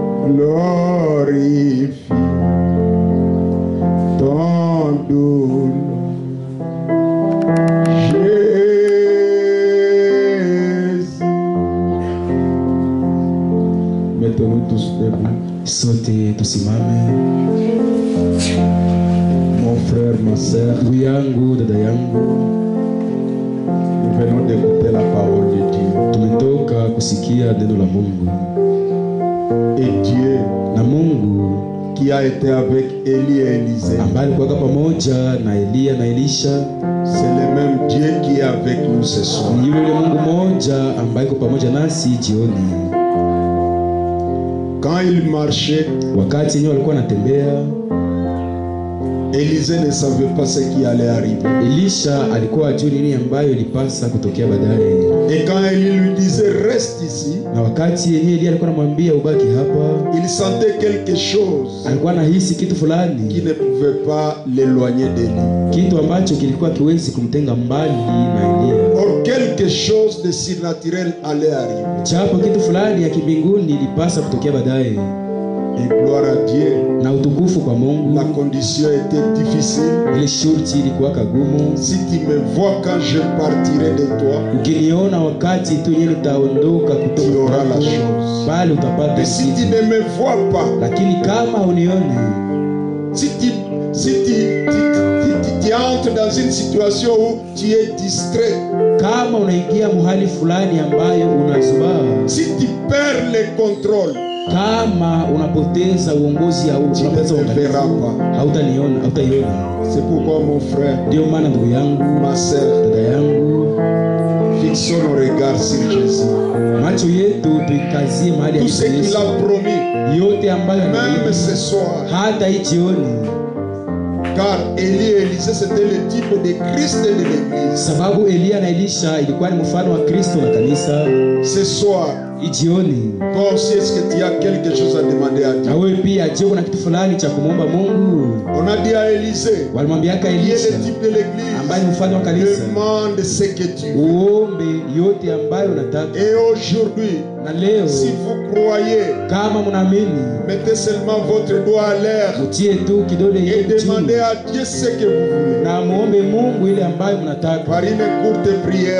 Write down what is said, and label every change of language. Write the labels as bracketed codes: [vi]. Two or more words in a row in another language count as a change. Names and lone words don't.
[fr] glorifie ton doux nom. Jésus. Mettons-nous tous debout. [sw] Sote tusimame. [fr] Mon frère, ma sœur, [sw] Ndugu yangu, dada yangu, [fr] nous venons d'écouter la parole de Dieu. [sw] tumetoka kusikia neno la Mungu. [fr] Et Dieu [sw] Na Mungu [fr] qui a été avec Élie et Élisée, [sw] ambaye alikuwa pamoja na Elia na Elisha, [fr] c'est le même Dieu qui est avec nous ce soir. [sw] ni yule Mungu mmoja ambaye yuko pamoja nasi jioni. [fr] Quand il marchait, [sw] Wakati yenyewe walikuwa anatembea, [fr] Élisée ne savait pas ce qui allait arriver. [sw] Elisha alikuwa ajui nini ambayo ilipasa kutokea baadaye. [fr] Et quand Élie lui disait reste ici, [sw] Na wakati yenyewe Elia alikuwa anamwambia ubaki hapa, [fr] il sentait quelque chose [sw] alikuwa anahisi kitu [fr] qui [sw] fulani, [fr] ne pouvait pas l'éloigner d'Élie. [sw] kitu ambacho kilikuwa kiwezi kumtenga mbali na Elia. [fr] Or, quelque chose de surnaturel allait arriver. [sw] Japo kitu fulani ya kimbinguni ilipasa kutokea baadaye. [fr] Et gloire à Dieu, [sw] Na utukufu kwa Mungu, [fr] la condition était difficile. [sw] ile shurti ilikuwa kagumu. [fr] Si tu me vois quand je partirai de toi, [sw] Ukiniona wakati tu yenyewe nitaondoka [fr] tu [sw] kutoka [fr] auras la [sw] kwako, [fr] chose. [sw] bali utapata [fr] Mais si tu [sw] kitu. [fr] ne me vois pas, [sw] Lakini kama unione, [fr] si tu entres dans une situation où tu es distrait, [sw] kama unaingia mahali fulani ambayo unazubaa, [fr] si tu perds le contrôle, [sw] kama unapoteza uongozi au [fr] tu [sw] unapoteza [fr] ne me verras [sw] uangalifu, [fr] pas. [sw] hautaiona. [fr] C'est pourquoi mon frère, [sw] Ndio maana ndugu yangu, [fr] ma sœur, [sw] dada yangu, [fr] fixons nos regards sur Jésus. [sw] macho yetu tuikazie mahali [fr] Tout ce [sw] alipo [fr] qu'il [sw] Yesu. [fr] a promis, [sw] Yote ambayo [fr] même [sw] anaahidi, [fr] ce soir, [sw] hata hii jioni, [fr] car Élie et Élisée c'était le type de Christ et de l'Église. [sw] sababu Elia na Elisha ilikuwa ni mfano wa Kristo na kanisa. [fr] Ce soir, [sw] Hii jioni, [fr] toi aussi, est-ce que tu as quelque chose à demander à [sw] na [fr] Dieu? [sw] wewe pia, je, kuna kitu fulani cha kumwomba Mungu? [fr] On a dit à Élisée, [sw] Walimwambiaka [fr] qui est [sw] Elisha [fr] le type de l'Église, [sw] ambaye ni mfano wa kanisa, [fr] demande ce que tu veux. [sw] uombe yote ambayo unataka. [fr] Et aujourd'hui, [sw] Na leo [fr] si vous croyez, [sw] kama mnaamini, [fr] mettez seulement votre doigt à l'air [sw] mtie tu kidole [fr] et [sw] yenu [fr] demandez [sw] chini [fr] à Dieu ce que vous voulez. [sw] na muombe Mungu ile ambayo mnataka. [fr] Par une courte prière,